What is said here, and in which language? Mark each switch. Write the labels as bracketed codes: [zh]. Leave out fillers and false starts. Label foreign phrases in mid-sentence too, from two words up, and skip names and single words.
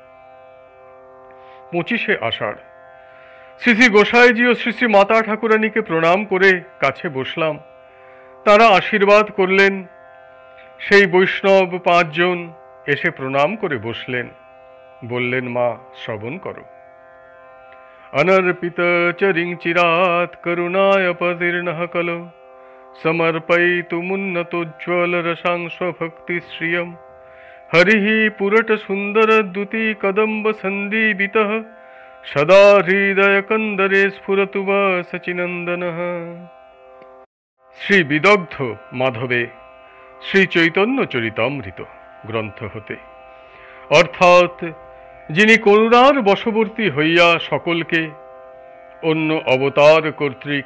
[bn] 25শে আষাঢ় শ্রী শ্রী গোসাইজি ও শ্রী শ্রী মাতা ঠাকুরানীকে প্রণাম করে কাছে বসলাম। তারা আশীর্বাদ করলেন। সেই বৈষ্ণব 5 জন এসে প্রণাম করে বসলেন, বললেন, মা শ্রবণ করো। [sa] অনর্পিত চরিং চিরাত করুণায়পতীর্ণঃ কলো সমর্পয়িতুমুন্নতোজ্জ্বল রসাংশ ভক্তি শ্রিয়ম হরিঃ পুরট সুন্দর দ্যুতি কদম্ব সন্দীবিতঃ সদা হৃদয় কন্দরে স্ফুরতু বা সচিনন্দনঃ। [bn] শ্রী বিদগ্ধ মাধবে শ্রী চৈতন্য চরিতামৃত গ্রন্থ হতে, অর্থাৎ যিনি করুণার বশবর্তী হইয়া সকলকে অন্য অবতার কর্তৃক